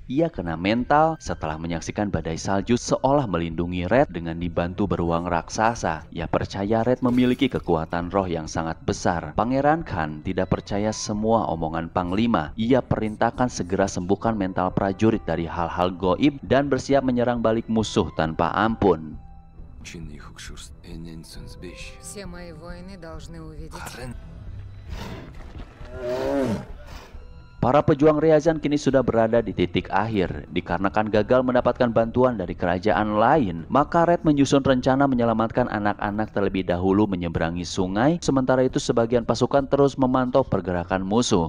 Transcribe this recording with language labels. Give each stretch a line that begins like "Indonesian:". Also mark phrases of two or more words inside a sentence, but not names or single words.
Indonesian: Ia kena mental setelah menyaksikan badai salju seolah melindungi Red dengan dibantu beruang raksasa. Ia percaya Red memiliki kekuatan roh yang sangat besar. Pangeran Khan tidak percaya semua omongan Panglima. Ia perintahkan segera sembuhkan mental prajurit dari hal-hal goib dan bersiap menyerang balik musuh tanpa ampun.
Russian: Все мои воины должны увидеть.
Indonesian: Para pejuang Ryazan kini sudah berada di titik akhir. Dikarenakan gagal mendapatkan bantuan dari kerajaan lain, maka Red menyusun rencana menyelamatkan anak-anak terlebih dahulu menyeberangi sungai. Sementara itu sebagian pasukan terus memantau pergerakan musuh.